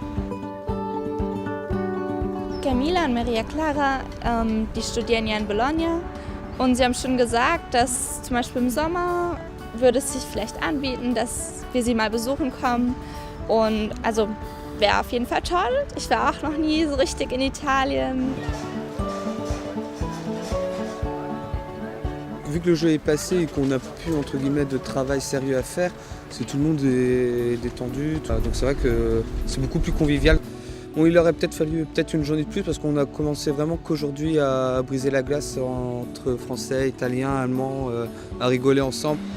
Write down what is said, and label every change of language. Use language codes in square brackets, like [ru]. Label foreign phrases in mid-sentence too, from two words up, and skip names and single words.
[de] Camila und Maria Clara, die studieren ja in Bologna und sie haben schon gesagt, dass zum Beispiel im Sommer würde es sich vielleicht anbieten, dass wir sie mal besuchen kommen und also wäre auf jeden Fall toll. Ich war auch noch nie so richtig in Italien. [fr] Vu que le jeu est passé et qu'on n'a plus entre guillemets de travail sérieux à faire, c'est tout le monde est détendu. Donc c'est vrai que c'est beaucoup plus convivial. Bon, il aurait peut-être fallu une journée de plus parce qu'on a commencé vraiment qu'aujourd'hui à briser la glace entre Français, Italiens, Allemands, à rigoler ensemble.